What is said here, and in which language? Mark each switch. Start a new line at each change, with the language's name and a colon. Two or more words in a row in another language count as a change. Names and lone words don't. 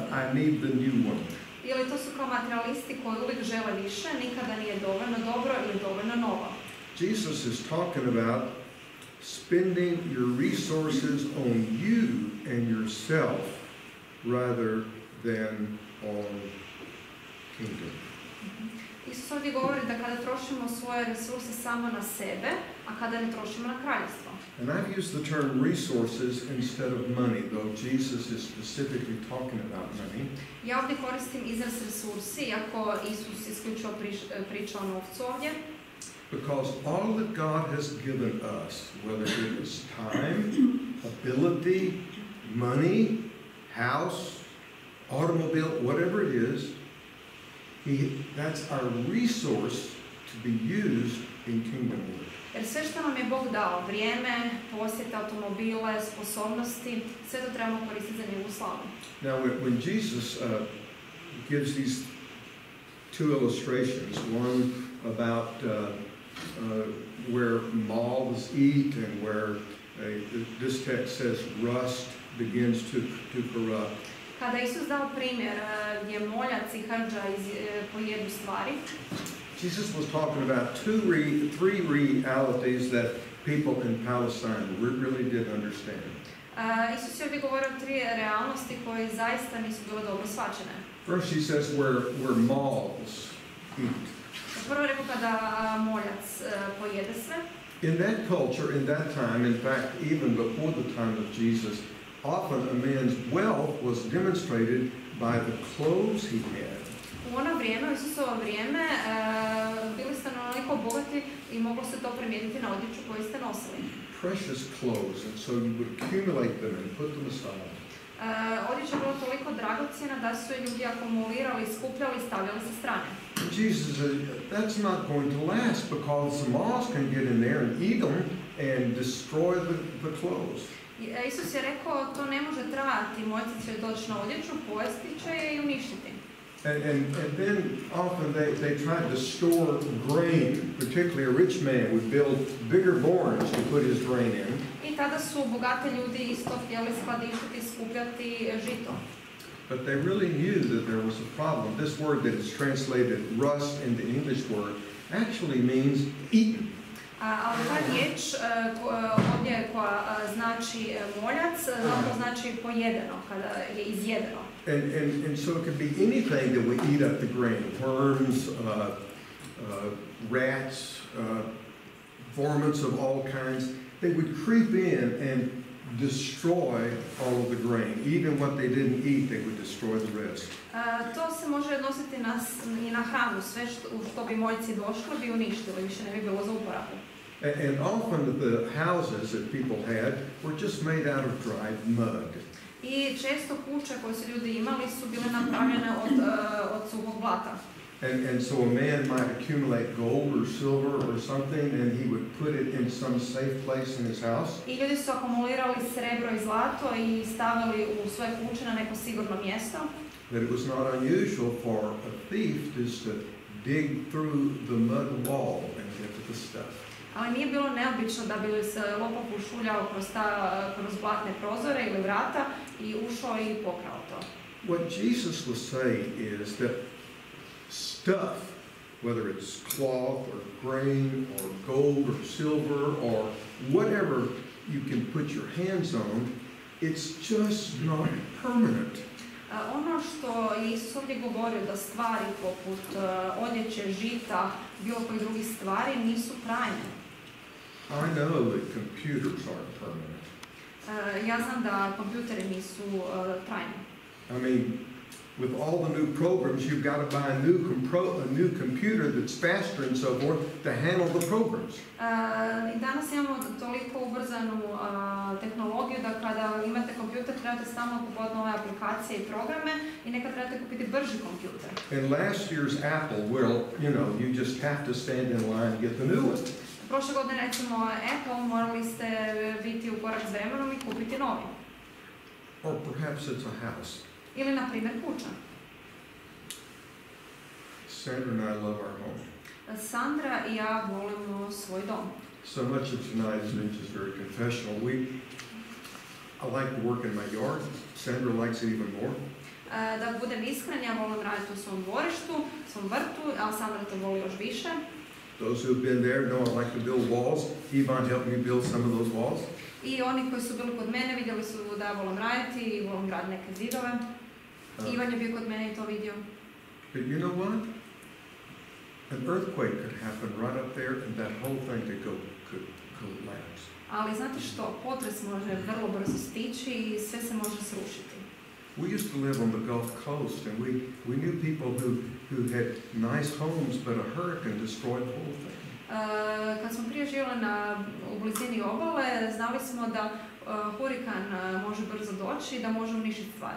English: I need the new one.
Croatian: Ili to su kao materialisti koji uvijek žele više, nikada nije dovoljno dobro ili dovoljno novo.
English: Jesus is talking about spending your resources on you and yourself rather than on kingdom.
Croatian: Isus ovdje govori da kada trošimo svoje resurse samo na sebe, a kada ne trošimo na kraljevstvo.
English: And I've used the term resources instead of money, though Jesus is specifically talking about money.
Croatian: Ja ovdje koristim izraz resursi, iako Isus isključivo priča o novcu ovdje.
English: Because all that God has given us, whether it is time, ability, money, house, automobile, whatever it is, that's our resource to be used in kingdom work.
Croatian: Jer sve što nam je Bog dao, vrijeme, posjete, automobile, sposobnosti, sve to trebamo koristiti za njegovu slavu.
English: Now, when Jesus gives these two illustrations, one about where moths eat and where this text says rust begins to corrupt.
Croatian: Kada Isus dao primjer gdje moljac i hrđa pojedu stvari,
English: Jesus was talking about three realities that people in Palestine really did understand.
Croatian: Isus je ovdje govorio o 3 realnosti koje zaista nisu bile dobro shvaćene.
English: First, he says where moths eat.
Croatian: Prvo rekao kada moljac pojede sve.
English: In that culture, in that time, in fact, even before the time of Jesus, often a man's wealth was demonstrated by the clothes he had.
Croatian: U ono vrijeme, u Isusovo vrijeme, bili ste onoliko bogati i moglo se to primijetiti na odjeću koju ste nosili.
English: Precious clothes, and so you would accumulate them and put them aside.
Croatian: Odjeća je bilo toliko dragocjena da su je ljudi akumulirali, skupljali i stavljali sa strane.
English: Jesus said, that's not going to last because the moths can get in there and eat them and destroy the clothes.
Croatian: Isus je rekao, to ne može trajati, mojci će doći na odjeću, pojesti će je i uništiti.
English: And then often they tried to store grain, particularly a rich man would build bigger barns to put his grain in.
Croatian: I tada su bogati ljudi isto htjeli skladištiti, skupljati žito.
English: But they really knew that there was a problem. This word that is translated rust in the English word actually means eaten.
Croatian: Ali ta riječ ovdje koja znači moljac, zapravo znači pojedeno, kada je izjedeno.
English: And so it could be anything that would eat up the grain. Worms, rats, varmints of all kinds. They would creep in and destroy all of the grain. Even what they didn't eat, they would destroy the rest.
Croatian: To se može odnositi i na hranu. Sve što bi moljci došli bi uništili, više ne bi bilo za uporabu.
English: And often the houses that people had were just made out of dried mud.
Croatian: I često kuće koje su ljudi imali su bile napravljene od suhog blata.
English: And so a man might accumulate gold or silver or something, and he would put it in some safe place in his house.
Croatian: I ljudi su akumulirali srebro i zlato i stavili u svoje kuće na neko sigurno mjesto.
English: But it was not unusual for a thief just to dig through the mud wall and get to the stuff.
Croatian: Ali nije bilo neobično da bi se lopov ušuljao kroz blatne prozore ili vrata i ušao i pokrao to.
English: What Jesus was saying is that stuff, whether it's cloth or grain or gold or silver or whatever you can put your hands on, it's just not permanent.
Croatian: Ono što je Isus ovdje govorio, da stvari poput odjeće, žita, bilo koji drugih stvari nisu trajne.
English: I know that computers aren't permanent.
Croatian: Ja znam da kompjuteri nisu trajni.
English: I mean, with all the new programs, you've got to buy a new computer that's faster and so forth to handle the programs.
Croatian: Danas imamo toliko ubrzanu tehnologiju da kada imate kompjuter trebate stalno kupovati nove aplikacije i programe i nekad trebate kupiti brži kompjuter.
English: And last year's Apple will, you just have to stand in line and get the new one.
Croatian: Prošle godine recimo Apple morali ste biti u korak s vremenom i kupiti novi.
English: Or perhaps it's a house.
Croatian: Ili na primjer kuća.
English: Sandra and I love our home.
Croatian: Sandra i ja volimo svoj dom.
English: So much of tonight's message is very confessional. I like to work in my yard. Sandra likes it even more.
Croatian: Da budem iskren, ja volim raditi u svom dvorištu, svom vrtu, a Sandra to voli još više.
English: Those who have been there know I like to build walls. Ivan helped me build some of those walls.
Croatian: I oni koji su bili kod mene vidjeli su da ja volim raditi i volim graditi neke zidove. Ivan je bio kod mene i to vidio.
English: But you know what? An earthquake could happen right up there and that whole thing could collapse.
Croatian: Ali znate što? Potres može vrlo brzo stići i sve se može srušiti.
English: We used to live on the Gulf Coast and we knew people who had nice homes but a hurricane destroyed the whole thing.
Croatian: Kad smo prije živjeli u blizini obale, znali smo da hurikan može brzo doći i da može uništiti stvari.